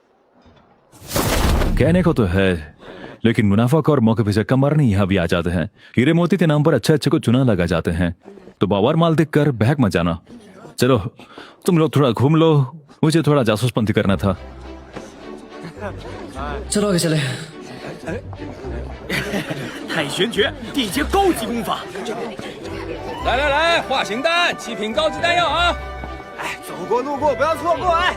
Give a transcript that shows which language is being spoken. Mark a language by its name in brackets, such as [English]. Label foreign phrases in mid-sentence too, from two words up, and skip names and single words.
[Hindi] कहने को तो है, लेकिन मुनाफाखोर मौके पे चक्का मारने यहाँ भी आ जाते हैं। हीरे मोती के नाम पर अच्छे अच्छे को चुना लगा जाते हैं, तो बावर माल देख कर बहक मत जाना। चलो तुम लोग थोड़ा घूम लो, मुझे थोड़ा जासूसपंती करना था। चलो आगे चले। [Chinese] 太玄诀，地阶高级功法。来来来，画形丹，7品高级丹药啊！哎，走过路过不要错过哎！